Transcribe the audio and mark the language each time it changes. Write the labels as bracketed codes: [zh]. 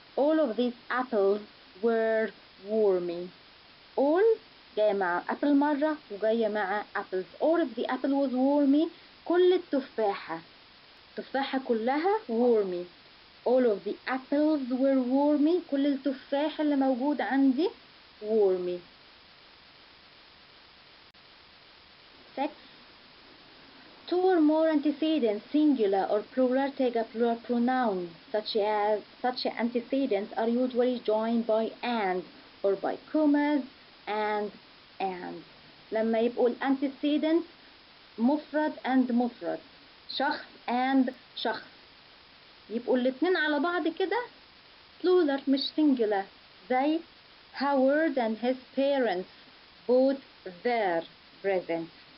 [en] All of these apples were wormy. [ar] all جاية مع apple مرة وجاية مع apples. [en] All of the apple was wormy. [ar] كل التفاحة كلها wormy. [en] All of the apples were wormy. [ar] كل التفاح اللي موجود عندي wormy. [en] 6. Two or more antecedents, singular or plural, take a plural pronoun. Such antecedents are usually joined by and or by commas and. [ar] لما يبقوا antecedents مفرد and مفرد، شخص and شخص، يبقوا الاتنين على بعض كده plural مش singular. زي [en] Howard and his parents bought their presents.